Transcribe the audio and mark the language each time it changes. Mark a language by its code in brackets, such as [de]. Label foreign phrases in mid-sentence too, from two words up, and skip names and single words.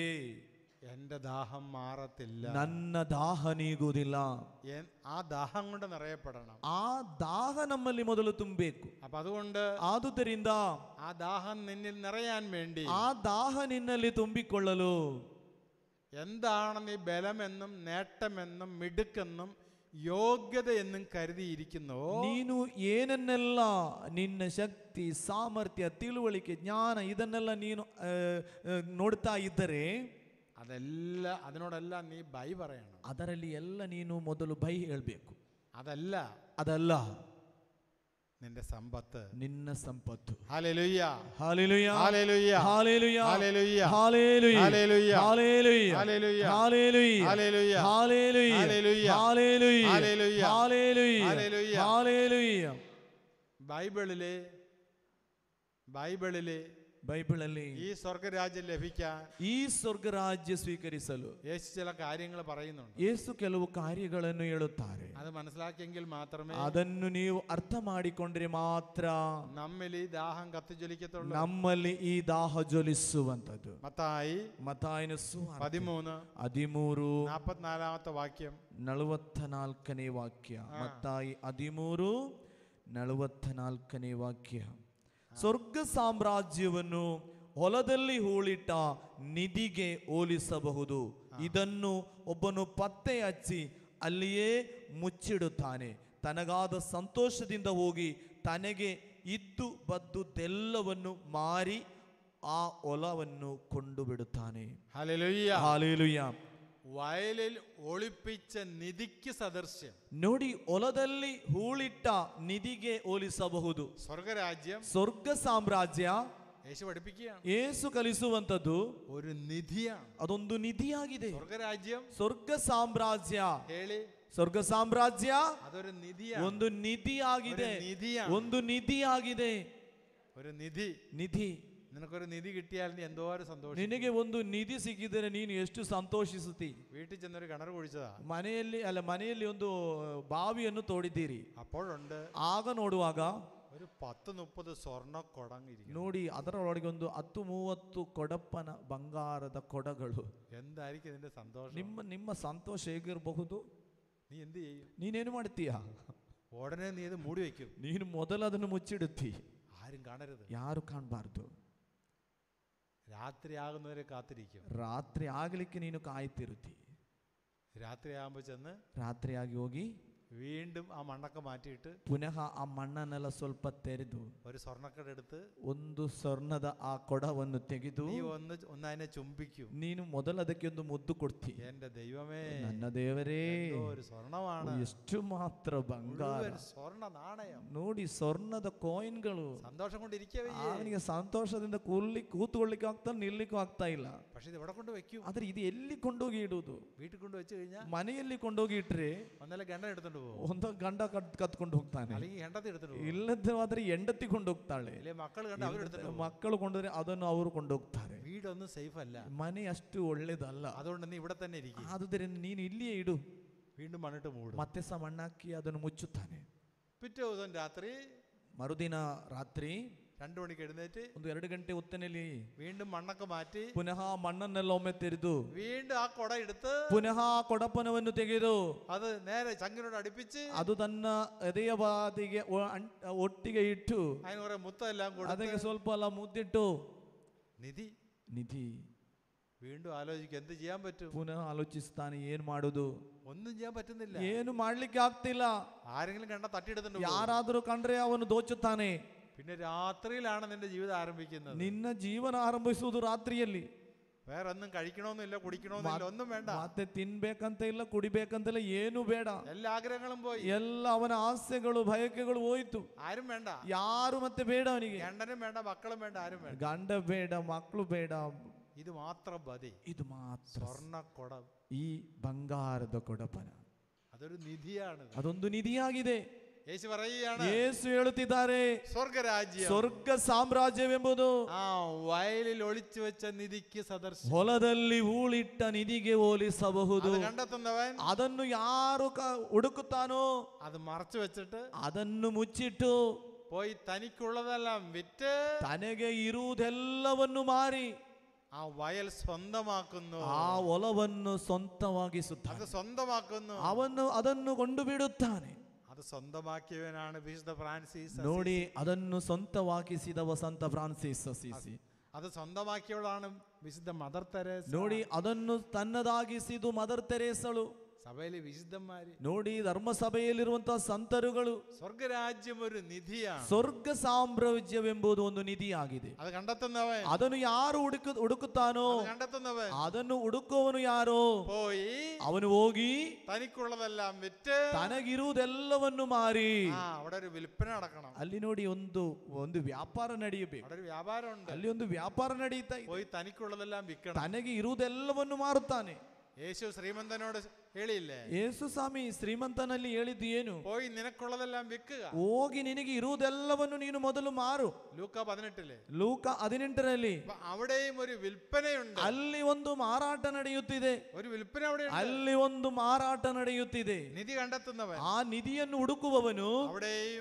[ml] എന്റെ ദാഹം മാറത്തില്ല, [kn] ನನ್ನ ದಾಹ ನೀಗುವುದಿಲ್ಲ. [ml] ആ ദാഹം കൊണ്ട് നിറയപ്പെടണം. [kn] ಆ ದಾಹ ನಮ್ಮಲ್ಲಿ ಮೊದಲು ತುಂಬಬೇಕು. [ml] അപ്പൊ അതുകൊണ്ട് [kn] ಆದುದರಿಂದ [ml] ആ ദാഹം നിന്നിൽ നിറയാൻ വേണ്ടി [kn] ಆ ದಾಹ ನಿನ್ನಲ್ಲಿ ತುಂಬಿಕೊಳ್ಳಲು [ml] എന്താണ് നീ ബലമെന്നും നേട്ടമെന്നും മിടുക്കെന്നും [kn] ಯೋಗ್ಯತೆ ಎನ್ನು [ml] ಕರೆದಿರಿക്കുന്നു, [kn] ನೀನು ಏನನ್ನೆಲ್ಲ ನಿನ್ನ ಶಕ್ತಿ, ಸಾಮರ್ಥ್ಯ, ತಿಳುವಳಿಕೆ, ಜ್ಞಾನ ಇದನ್ನೆಲ್ಲ ನೀನು ನೋಡ್ತಾ ಇದ್ದರೆ [ml] അതിനോടെല്ലാം നീ ബൈ പറയണം. [kn] ಅದರಲ್ಲಿ ಎಲ್ಲ ನೀನು ಮೊದಲು ಬೈ ಹೇಳಬೇಕು. [ml] അതല്ല നിന്റെ സമ്പത്ത്, [kn] ನಿನ್ನ ಸಂಪತ್ತು. [ml] ഹല്ലേലൂയ, ഹല്ലേലൂയ, ഹല്ലേലൂയ, ഹല്ലേലൂയ, ഹല്ലേലൂയ, ഹല്ലേലൂയ, ഹല്ലേലൂയ, ഹല്ലേലൂയ, ഹല്ലേലൂയ, ഹല്ലേലൂയ, ഹല്ലേലൂയ, ഹല്ലേലൂയ, ഹല്ലേലൂയ, ഹല്ലേലൂയ, ഹല്ലേലൂയ, ഹല്ലേലൂയ, ഹല്ലേലൂയ. ഹല്ലേലൂയ. ബൈബിളിലെ [kn] ಬೈಬಲಲ್ಲಿ [ml] ഈ സ്വർഗരാജ്യം ലഭിക്കാൻ, [kn] ಈ ಸ್ವರ್ಗರಾಜ್ಯ ಸ್ವೀಕರಿಸಲು [ml] യേശു ചില കാര്യങ്ങൾ പറയുന്നുണ്ട്. [kn] ಯೇಸು ಕೆಲವು ಕಾರ್ಯಗಳನ್ನು ಹೇಳುತ್ತಾರೆ. [ml] അത് മനസ്സിലാക്കിയെങ്കിൽ മാത്രമേ [kn] ಅದನ್ನು ನೀವು ಅರ್ಥ ಮಾಡಿಕೊಂಡ್ರೆ ಮಾತ್ರ [ml] നമ്മിൽ ഈ ദാഹം കത്തിജ്വലിക്കത്തുള്ളൂ. [kn] ನಮ್ಮಲ್ಲಿ ಈ ದಾಹ ಜ್ವಲಿಸುವಂತದ್ದು. [ml] മത്തായിನ [kn] ಸುವಾರ್ತೆ [ml] 13:44 വാക്യം, [kn] 44ನೇ ವಾಕ್ಯ. ಮತ್ತಾಯಿ 13:44ನೇ ವಾಕ್ಯ. ಸ್ವರ್ಗ ಸಾಮ್ರಾಜ್ಯವನ್ನು ಹೊಲದಲ್ಲಿ ಹೂಳಿಟ್ಟ ನಿಧಿಗೆ ಹೋಲಿಸಬಹುದು. ಇದನ್ನು ಒಬ್ಬನು ಪತ್ತೆ ಹಚ್ಚಿ ಅಲ್ಲಿಯೇ ಮುಚ್ಚಿಡುತ್ತಾನೆ. ತನಗಾದ ಸಂತೋಷದಿಂದ ಹೋಗಿ ತನಗೆ ಇದ್ದು ಬದ್ದುದೆಲ್ಲವನ್ನು ಮಾರಿ ಆ ಹೊಲವನ್ನು ಕೊಂಡು ಬಿಡುತ್ತಾನೆ. [ml] ഹല്ലേലൂയ. [kn] ಹಾಲೆಲೂಯ. [ml] വയലിൽ ഒളിപ്പിച്ച നിധിക്ക് സദൃശ്യം. [kn] ನೋಡಿ, ಹೊಲದಲ್ಲಿ ಹೂಳಿಟ್ಟ ನಿಧಿಗೆ ಹೋಲಿಸಬಹುದು. [ml] സ്വർഗരാജ്യം, [kn] ಸ್ವರ್ಗ ಸಾಮ್ರಾಜ್ಯ [ml] യേശു പഠിപ്പിക്കുകയാണ്, [kn] ಯೇಸು ಕಲಿಸುವಂತದ್ದು [ml] ഒരു നിധിയാണ്. [kn] ಅದೊಂದು ನಿಧಿಯಾಗಿದೆ. [ml] സ്വർഗരാജ്യം [kn] ಸ್ವರ್ಗ ಸಾಮ್ರಾಜ್ಯ ಹೇಳಿ, ಸ್ವರ್ಗ ಸಾಮ್ರಾಜ್ಯ [ml] അതൊരു നിധിയാണ്. [kn] ಒಂದು ನಿಧಿಯಾಗಿದೆ. [ml] ഒരു നിധിയാണ്. [kn] ಒಂದು ನಿಧಿಯಾಗಿದೆ. [ml] ഒരു നിധി. [kn] ನಿಧಿ. [ml] നിനക്കൊരു നിധി കിട്ടിയാൽ നീ എന്തോരം സന്തോഷം. [kn] ನಿನಗೆ ಒಂದು ನಿಧಿ ಸಿಕ್ಕಿದರೆ ನೀನು ಎಷ್ಟು ಸಂತೋಷಿಸುತ್ತಿ. [ml] വീട്ടിൽ ചെന്നൊരു കിണർ കുഴിച്ചതാ, [kn] ಮನೆಯಲ್ಲಿ ಒಂದು ಬಾವಿಯನ್ನು ತೋಡಿದ್ದೀರಿ. [ml] അപ്പോഴുണ്ട് [kn] ಆಗ ನೋಡುವಾಗ [ml] ഒരു 10-30 സ്വർണ്ണ കൊടങ്ങിരിക്കും. [kn] ನೋಡಿ, ಅದರೊಳಗೆ ಒಂದು 10-30 ಕೊಡಪ್ಪನ ಬಂಗಾರದ ಕೊಡಗಳು. [ml] എന്തായിരിക്കും ഇതിന്റെ സന്തോഷം? [kn] ನಿಮ್ಮ ಸಂತೋಷ ಹೇಗಿರಬಹುದು? [ml] നീ എന്ത് ചെയ്യും? [kn] ನೀನೇನು ಮಾಡ್ತೀಯ? [ml] ഉടനെ നീ ഇത് മൂടി വെക്കും. [kn] ನೀನು ಮೊದಲು ಅದನ್ನು ಮುಚ್ಚಿಡುತ್ತಿ. [ml] ആരും കാണരുത്. [kn] ಯಾರು ಕಾಣಬಾರ್ದು. [ml] രാത്രിയാകുന്നവരെ കാത്തിരിക്കും. [kn] ರಾತ್ರಿ ಆಗಲಿಕ್ಕೆ ನೀನು ಕಾಯ್ತಿರುತ್ತಿ. [ml] രാത്രിയാകുമ്പോൾ ചെന്ന് [kn] ರಾತ್ರಿಯಾಗಿ ಹೋಗಿ [ml] വീണ്ടും ആ മണ്ണൊക്കെ മാറ്റിയിട്ട് [kn] ಪುನಃ ಆ ಮಣ್ಣನ್ನೆಲ್ಲ ಸ್ವಲ್ಪ ತೆರೆದು [ml] ഒരു സ്വർണ്ണക്കട എടുത്ത് [kn] ಒಂದು ಸ್ವರ್ಣದ ಆ ಕೊಡವನ್ನು ತೆಗೆದು [ml] നീ ഒന്ന് അതിനെ ചുംബിക്കൂ. [kn] ನೀನು ಮೊದಲು ಅದಕ್ಕೆ ಒಂದು ಮುದ್ದು ಕೊಡ್ತಿ. [ml] എന്റെ ദൈവമേ, [kn] ನನ್ನ ದೇವರೇ, [ml] ഒരു ಸ್വർണ്ണമാണ്, [kn] ಎಷ್ಟು ಮಾತ್ರ ಬಂಗಾರ, [ml] സ്വർണ്ണ നാണയം. [kn] ನೋಡಿ, ಸ್ವರ್ಣದ ಕಾಯಿನ್ಗಳು. [ml] സന്തോഷം കൊണ്ടിരിക്കവേ, [kn] ಅವನಿಗೆ ಸಂತೋಷದಿಂದ ಕೂತ್ಕೊಳ್ಳಿಕ್ಕೆ ಆಗ್ತಾ ನಿಲ್ಲಿಕ್ಕೂ ಆಗ್ತಾ ಇಲ್ಲ. [ml] പക്ഷെ ഇത് എവിടെ കൊണ്ട് വെക്കും? [kn] ಆದ್ರೆ ಇದು ಎಲ್ಲಿ ಕೊಂಡೋಗಿ ಇಡುವುದು? [ml] വീട്ടിൽ കൊണ്ട് വെച്ച് കഴിഞ്ഞാൽ [kn] ಮನೆಯಲ್ಲಿ ಕೊಂಡೋಗಿ ಇಟ್ರೆ [ml] ഒന്നല്ല ഗണ്ട എടുത്തോണ്ട് പോകും, [kn] ಒಂದು ಗಂಡ ಕತ್ಕೊಂಡು ಹೋಗ್ತಾನೆ, [ml] അല്ലെങ്കിൽ ಹೆಂಡತಿ എടുത്തോണ്ട് പോകും, [kn] ಇಲ್ಲದಾದ್ರೆ ಹೆಂಡತಿ ಕೊಂಡೋಗ್ತಾಳೆ, [ml] അല്ലെ മക്കൾ കണ്ട് അവരെടുത്തോണ്ട് പോകും. [kn] ಮಕ್ಕಳು ಕೊಂಡ್ರೆ ಅದನ್ನು ಅವರು ಕೊಂಡೋಗ್ತಾರೆ. [ml] വീടൊന്നും സേഫ് അല്ല. [kn] ಮನೆ ಅಷ್ಟು ಒಳ್ಳೇದಲ್ಲ. [ml] അതുകൊണ്ട് നീ ഇവിടെ തന്നെ ഇരിക്കും. [kn] ಆದುದರಿಂದ ನೀನು ಇಲ್ಲಿಯೇ ಇಡು. [ml] വീണ്ടും മണ്ണിട്ട് മൂടും. [kn] ಮತ್ತೆ ಸಹ ಮಣ್ಣಾಕಿ ಅದನ್ನು ಮುಚ್ಚುತ್ತಾನೆ. [ml] പിറ്റേ ദിവസം രാത്രി, [kn] ಮರುದಿನ ರಾತ್ರಿ [ml] 2 മണിക്ക് എഴുന്നേറ്റ് [kn] ಒಂದು 2 ಗಂಟೆ ಹೊತ್ತಿನಲ್ಲಿ [ml] വീണ്ടും മണ്ണൊക്കെ മാറ്റി [kn] ಪುನಃ ಮಣ್ಣನ್ನೆಲ್ಲ ಒಮ್ಮೆ ತೆರೆದು [ml] വീണ്ടും ആ കൊട എടുത്ത് [kn] ಪುನಃ ಕೊಡಪನವನ್ನು ತೆಗೆದು [ml] അത് നേരെ ചങ്ങിനോട് അടുപ്പിച്ച് [kn] ಅದು ತನ್ನ ಎದೆಯ ಬಾದಿಗೆ ಒಟ್ಟಿಗೆ ಇಟ್ಟು [ml] അതിന് കുറെ മുത്തെല്ലാം [kn] ಅದಕ್ಕೆ [ml] കൊടുത്ത് [kn] ಸ್ವಲ್ಪ ಎಲ್ಲ ಮುದ್ದಿಟ್ಟು [ml] നിധി [kn] ನಿಧಿ [ml] വീണ്ടും ആലോചിക്കും എന്ത് ചെയ്യാൻ പറ്റും. [kn] ಪುನಃ ಆಲೋಚಿಸ್ತಾನೆ, ಏನ್ ಮಾಡುದು? [ml] ഒന്നും ചെയ്യാൻ പറ്റുന്നില്ല. [kn] ಏನು ಮಾಡ್ಲಿಕ್ಕೆ ಆಗ್ತಿಲ್ಲ. [ml] ആരെങ്കിലും കണ്ട തട്ടിയെടുത്തിട്ടുണ്ട്. [kn] ಯಾರಾದರೂ ಕಂಡ್ರೆ ಅವನು ದೋಚುತ್ತಾನೆ. [ml] പിന്നെ രാത്രിയിലാണ് നിന്റെ ജീവിതം ആരംഭിക്കുന്നത്. [kn] ನಿನ್ನ ಜೀವನ ಆರಂಭಿಸುವುದು ರಾತ್ರಿಯಲ್ಲಿ. [ml] വേറെ ഒന്നും കഴിക്കണമെന്നില്ല, കുടിക്കണമെന്നില്ല, ഒന്നും വേണ്ട. [kn] ಮತ್ತೆ ತಿನ್ಬೇಕಂತ ಇಲ್ಲ, ಕುಡಿಬೇಕಂತಿಲ್ಲ, ಏನು ಬೇಡ. [ml] എല്ലാ ആഗ്രഹങ്ങളും പോയി, [kn] ಎಲ್ಲ ಅವನ ಆಸೆಗಳು ಬಯಕೆಗಳು ಹೋಯ್ತು. [ml] ആരും വേണ്ട, [kn] ಯಾರು ಮತ್ತೆ ಬೇಡ ಅವನಿಗೆ. [ml] ഗണ്ടനും വേണ്ട, മക്കളും വേണ്ട, ആരും വേണ്ട. [kn] ಗಂಡ ಬೇಡ, ಮಕ್ಕಳು ಬೇಡ. [ml] ഇത് മാത്രം മതി. [kn] ಇದು ಮಾತ್ರ [ml] സ്വർണ്ണക്കൊടം. [kn] ಈ ಬಂಗಾರದ ಕೊಡಪನ. [ml] അതൊരു നിധിയാണ്. [kn] ಅದೊಂದು ನಿಧಿಯಾಗಿದೆ. [ml] യേശു പറയുകയാണ്, [kn] ಯೇಸು ಹೇಳುತ್ತಿದ್ದಾರೆ, [ml] സ്വർഗരാജ്യം [kn] ಸ್ವರ್ಗ ಸಾಮ್ರಾಜ್ಯವೆಂಬುದು [ml] ആ വയലിൽ ഒളിച്ചു വെച്ച നിധിക്ക് സദൃശ്യം. [kn] ಹೊಲದಲ್ಲಿ ಹೂಳಿಟ್ಟ ನಿಧಿಗೆ ಹೋಲಿಸಬಹುದು. [ml] അത് കണ്ടെത്തുന്നവൻ [kn] ಅದನ್ನು ಯಾರು ಹುಡುಕುತ್ತಾನೋ [ml] അത് മറച്ചു വെച്ചിട്ട് [kn] ಅದನ್ನು ಮುಚ್ಚಿಟ್ಟು [ml] പോയി തനിക്കുള്ളതെല്ലാം വിറ്റ് [kn] ತನಗೆ ಇರುವುದೆಲ್ಲವನ್ನು ಮಾರಿ [ml] ആ വയൽ സ്വന്തമാക്കുന്നു. [kn] ಆ ಹೊಲವನ್ನು ಸ್ವಂತವಾಗಿಸುತ್ತಾನೆ. [ml] അത് സ്വന്തമാക്കുന്നു. [kn] ಅವನು ಅದನ್ನು ಕೊಂಡು ಬಿಡುತ್ತಾನೆ. [ml] അത് സ്വന്തമാക്കിയവനാണ് വിശുദ്ധ ഫ്രാൻസിസ്. [kn] ನೋಡಿ, ಅದನ್ನು ಸ್ವಂತವಾಗಿಸಿದವ ಸಂತ ಫ್ರಾನ್ಸಿಸ್ ಅಸಿಸಿ. [ml] അത് സ്വന്തമാക്കിയവളാണ് വിശുദ്ധ മദർ തെരേസ. [kn] ನೋಡಿ, ಅದನ್ನು ತನ್ನದಾಗಿಸಿದು ಮದರ್ ತೆರೇಸಳು. [ml] സഭയിലെ വിശുദ്ധന്മാര്. [kn] ನೋಡಿ, ಧರ್ಮಸಭೆಯಲ್ಲಿರುವಂತಹ ಸಂತರುಗಳು. [ml] സ്വർഗരാജ്യം ഒരു നിധിയാണ്. [kn] ಸ್ವರ್ಗ ಸಾಮ್ರಾಜ್ಯವೆಂಬುದು ಒಂದು ನಿಧಿಯಾಗಿದೆ. [ml] അത് കണ്ടെത്തുന്നവൻ, [kn] ಅದನ್ನು ಯಾರು ಹುಡುಕುತ್ತಾನೋ [ml] കണ്ടെത്തുന്നവൻ [kn] ಅದನ್ನು ಹುಡುಕುವವನು ಯಾರೋ [ml] പോയി [kn] ಅವನು ಹೋಗಿ [ml] തനിക്കുള്ളതെല്ലാം വിറ്റ് [kn] ತನಗಿರುವುದೆಲ್ಲವನ್ನು ಮಾರಿ. [ml] അവിടെ ഒരു വിൽപ്പന നടക്കണം. [kn] ಅಲ್ಲಿ ನೋಡಿ, ಒಂದು ವ್ಯಾಪಾರ ನಡೆಯಬೇಕು. [ml] അവിടെ ഒരു വ്യാപാരമുണ്ട്. [kn] ಅಲ್ಲಿ ಒಂದು ವ್ಯಾಪಾರ ನಡೀತಾ ಇದೆ. [ml] പോയി തനിക്കുള്ളതെല്ലാം വിൽക്കണം. [kn] ತನಗೆ ಇರುವುದೆಲ್ಲವನ್ನು ಮಾರುತ್ತಾನೆ. [ml] യേശു ശ്രീമന്തനോട് ಹೇಳಿല്ലേ, [kn] ಯೇಸು ಸ್ವಾಮಿ ಶ್ರೀಮಂತನಲ್ಲಿ ಹೇಳಿದ್ದು ಏನು? [ml] പോയി നിനക്കുള്ളതെല്ലാം വിൽക്കുക. [kn] ಹೋಗಿ ನಿನಗೆ ಇರುವುದೆಲ್ಲವನ್ನು ನೀನು ಮೊದಲು ಮಾರು. [ml] ലൂക്ക 18 [kn] ಲೂಕ 18ರಲ್ಲಿ [ml] അവിടെയും ഒരു വിൽപ്പനയുണ്ട്. [kn] ಅಲ್ಲಿ ಒಂದು ಮಾರಾಟ ನಡೆಯುತ್ತಿದೆ. [ml] ഒരു വിൽപ്പന അവിടെ [kn] ಅಲ್ಲಿ ಒಂದು ಮಾರಾಟ ನಡೆಯುತ್ತಿದೆ. [ml] നിധി കണ്ടെത്തുന്നവൻ [kn] ಆ ನಿಧಿಯನ್ನು ಹುಡುಕುವವನು [ml] അവിടെയും